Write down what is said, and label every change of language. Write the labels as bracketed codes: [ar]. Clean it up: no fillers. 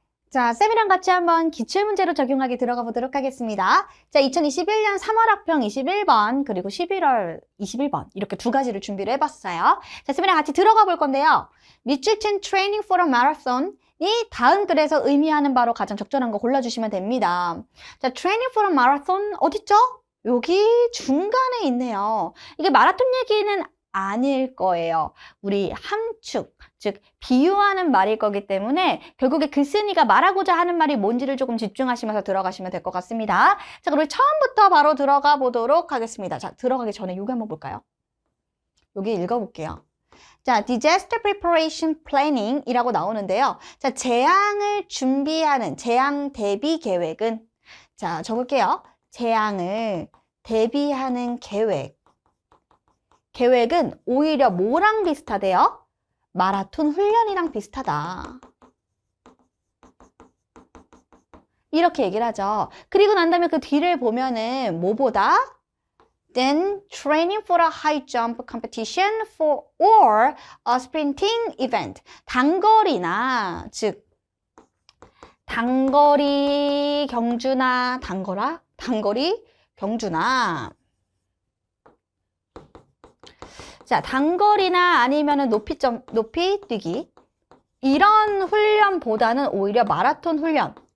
[ko] 자, 쌤이랑 같이 한번 기출문제로 적용하기 들어가 보도록 하겠습니다. 자, 2021년 3월 학평 21번 그리고 11월 21번 이렇게 두 가지를 준비를 해봤어요. 자, 쌤이랑 같이 들어가 볼 건데요. 밑줄 친 [en] training for a marathon [ko] 이 다음 글에서 의미하는 바로 가장 적절한 거 골라주시면 됩니다. 자, [en] training for a marathon [ko] 어딨죠? 여기 중간에 있네요. 이게 마라톤 얘기는 아닐 거예요. 우리 함축, 즉 비유하는 말일 거기 때문에 결국에 글쓴이가 말하고자 하는 말이 뭔지를 조금 집중하시면서 들어가시면 될 것 같습니다. 자, 그럼 우리 처음부터 바로 들어가 보도록 하겠습니다. 자, 들어가기 전에 여기 한번 볼까요? 여기 읽어볼게요. 자, [en] disaster preparation planning [ko] 이라고 나오는데요. 자, 재앙을 준비하는 재앙 대비 계획은 자, 적을게요. 재앙을 대비하는 계획은 오히려 뭐랑 비슷하대요? 마라톤 훈련이랑 비슷하다. 이렇게 얘기를 하죠. 그리고 난 다음에 그 뒤를 보면은 뭐보다? [en] Then training for a high jump competition or a sprinting event. [ko] 단거리나, 즉 단거리 경주나 단거리 경주나 자, 단거리나 아니면은 높이 뛰기 이런 훈련보다는 오히려 마라톤 훈련,